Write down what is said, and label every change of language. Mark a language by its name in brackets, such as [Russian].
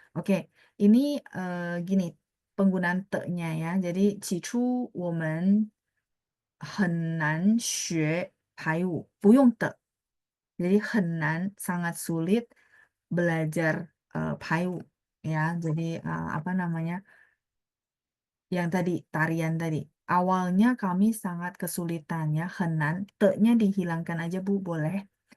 [Indonesian] Oke, ini gini penggunaan te-nya ya. Jadi [Chinese] 起初我们很难学排舞，不用的. [Indonesian] Jadi [Chinese] 很难 [Indonesian] sangat sulit belajar排舞 ya. Jadi apa namanya? Yang tadi tarian tadi. Awalnya kami sangat kesulitan ya, [Chinese] 很难. [Indonesian] Te-nya dihilangkan aja Bu, boleh.